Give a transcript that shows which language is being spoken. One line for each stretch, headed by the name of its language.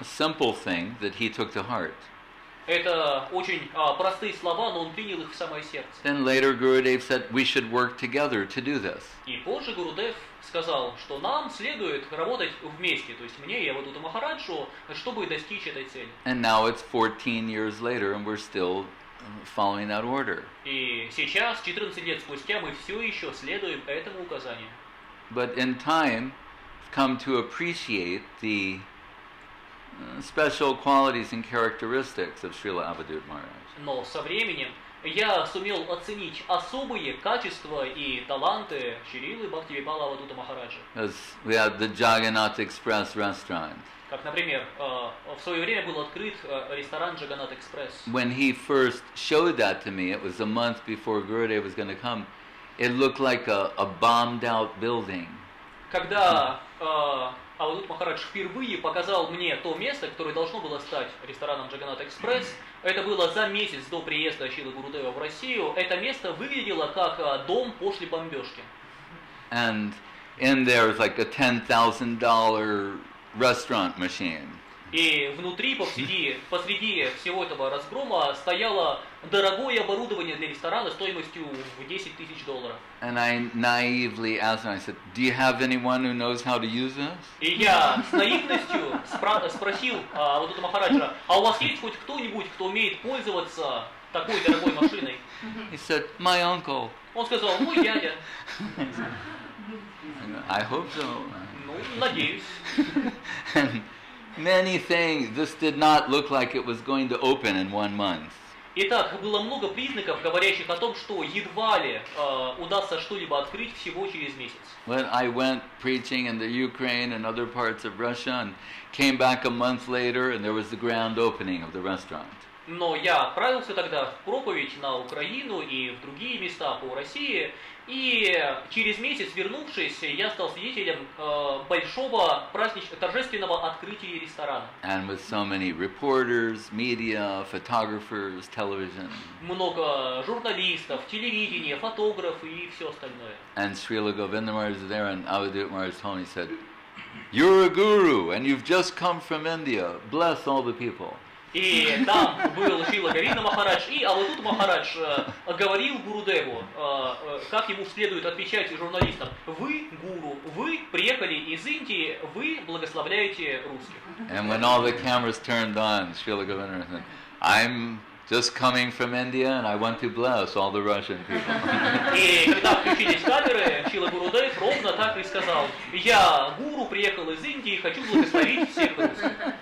English: A simple thing that he took to heart.
Russian: Это очень простые слова, но он принял их в самое сердце.
English: Then later Gurudev said we should work together to do this.
Russian: И позже Гурудев сказал, что нам следует работать вместе, то есть мне и Авадхута Махараджу, чтобы достичь этой цели.
English: And now it's 14 years later and we're still following that order.
Russian: И сейчас, 14 лет спустя, мы все еще следуем этому указанию.
English: But in time, I've come to appreciate the special qualities and characteristics of Srila Avadhut Maharaj.
Russian: Но со временем я сумел оценить особые качества и таланты Шрилы Бхакти Бимала Авадхута Махараджа.
English: As we have the Jagannath Express restaurant.
Russian: Как, например, в свое время был открыт ресторан Джаганнат Экспресс.
English: When he first showed that to me, it was a month before Gurudev was going to come. It looked like a bombed out building.
Russian: Когда Авадхут Махарадж впервые показал мне то место, которое должно было стать рестораном Джаганнат Экспресс, это было за месяц до приезда Шрилы Гурудева в Россию, это место выглядело как дом после бомбежки.
English: And in there was like a $10,000 restaurant machine.
Russian: И внутри, посреди всего этого разгрома стояло дорогое оборудование для ресторана стоимостью в $10,000.
English: And I naively asked him, I said, do you have anyone who knows how to use this?
Russian: И я с наивностью спросил вот этого Махараджа, а у вас есть хоть кто-нибудь, кто умеет пользоваться такой дорогой машиной?
English: He said, my uncle.
Russian: Он сказал, мой дядя.
English: I hope so.
Russian: Ну, надеюсь.
English: Many things, this did not look like it was going to open in 1 month.
Russian: Итак, было много признаков, говорящих о том, что едва ли удастся что-либо открыть всего через месяц.
English: When I went preaching in the Ukraine and other parts of Russia and came back a month later and there was the grand opening of the restaurant.
Russian: Но я отправился тогда в проповедь на Украину и в другие места по России, и через месяц, вернувшись, я стал свидетелем большого торжественного открытия ресторана.
English: And with so many reporters, media, photographers, television.
Russian: Много журналистов, телевидения, фотографы и все остальное.
English: And Srila Govinda Maharaj was there and Avadhut Maharaj told me, he said, You're a guru and you've just come from India. Bless all the people.
Russian: И там был Шрила Говинда Махарадж, и Авадхута Махарадж говорил Гурудеву, как ему следует отвечать журналистам: вы гуру, вы приехали из Индии, вы благословляете русских.
English: And when all the cameras turned on, Srila Govinda said, I'm just coming from India and I want to bless all the Russian people.
Russian: И когда включились камеры, Шрила Гурудев ровно так и сказал: я гуру, приехал из Индии и хочу благословить всех русских.